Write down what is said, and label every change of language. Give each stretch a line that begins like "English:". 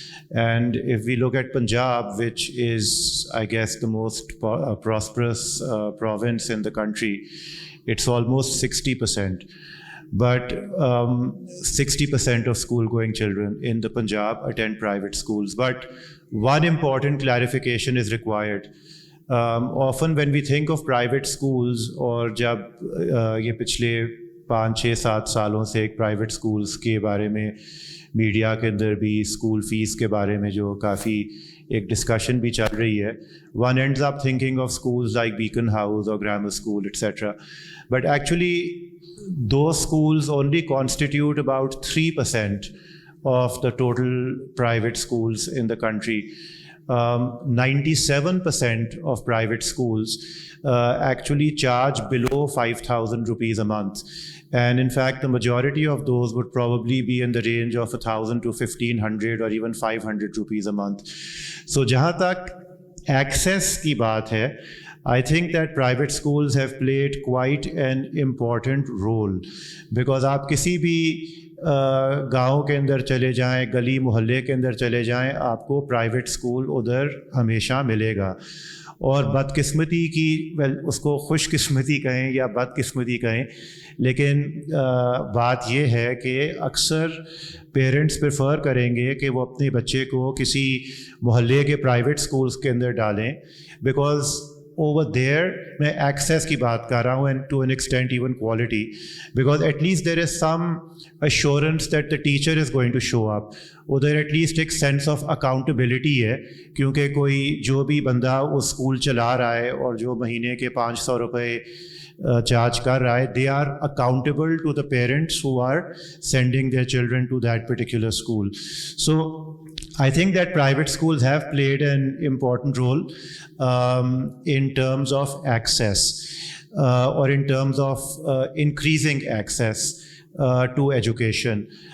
English: And if we look at Punjab, which is, I guess, the most prosperous province in the country, it's almost 60%. But 60% of school-going children in the Punjab attend private schools. But one important clarification is required. Often when we think of private schools,
Urdu: اور جب یہ پچھلے 5-6-7 سالوں سے ایک private schools کے بارے میں میڈیا کے اندر بھی اسکول فیس کے بارے میں جو کافی ایک ڈسکشن بھی چل رہی ہے,
English: one ends up thinking of schools like Beacon House or Grammar School, etc. But actually those schools only constitute about 3% of the total private schools in the country. 97% of private schools actually charge below 5,000 rupees a month. And in fact, the majority of those would probably be in the range of 1,000 to 1,500 or even 500 rupees a month.
Urdu: So jahan tak access ki baat hai,
English: I think that private schools have played quite an important role, because
Urdu: آپ کسی بھی گاؤں کے اندر چلے جائیں, گلی محلے کے اندر چلے جائیں, آپ کو پرائیویٹ اسکول ادھر ہمیشہ ملے گا. اور بدقسمتی کی, اس کو خوش قسمتی کہیں یا بدقسمتی کہیں, لیکن بات یہ ہے کہ اکثر پیرنٹس پریفر کریں گے کہ وہ اپنے بچے کو کسی محلے کے پرائیویٹ اسکولس کے اندر ڈالیں, بیکاز
English: over there
Urdu: میں access کی بات کر رہا ہوں,
English: and to an extent even quality, because at least there is some assurance that the teacher is going to show up.
Urdu: ادھر ایٹ لیسٹ ایک سینس آف اکاؤنٹیبلٹی ہے, کیونکہ کوئی جو بھی بندہ وہ اسکول چلا رہا ہے اور جو مہینے کے 500 روپے چارج کر رہا ہے,
English: they are accountable to the parents who are sending their children to that particular school. So I think that private schools have played an important role in terms of access or in terms of increasing access to education.